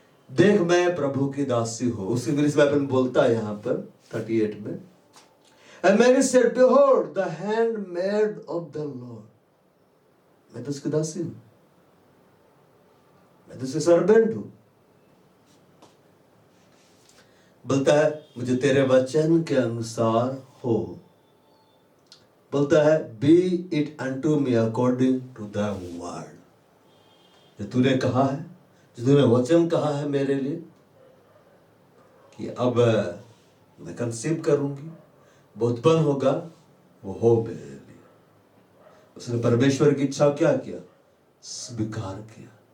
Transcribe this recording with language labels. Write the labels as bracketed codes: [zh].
[hi] देख मैं प्रभु की दासी हूं, उस इंग्लिश बाइबल बोलता है यहां पर 38 में, [en] And Mary said, Behold, the handmaid of the Lord. [hi] मैं तो उसकी दासी हूं, मैं तो उसकी सर्वेंट हूं। बोलता है मुझे तेरे वचन के अनुसार हो। बोलता है [en] Be it unto me according to thy word. [hi] जो तूने कहा है, जो तूने वचन कहा है मेरे लिए कि अब मैं कंसीव करूंगी, वो उत्पन्न होगा, वो हो मेरे लिए। उसने परमेश्वर की इच्छा क्या किया, स्वीकार किया।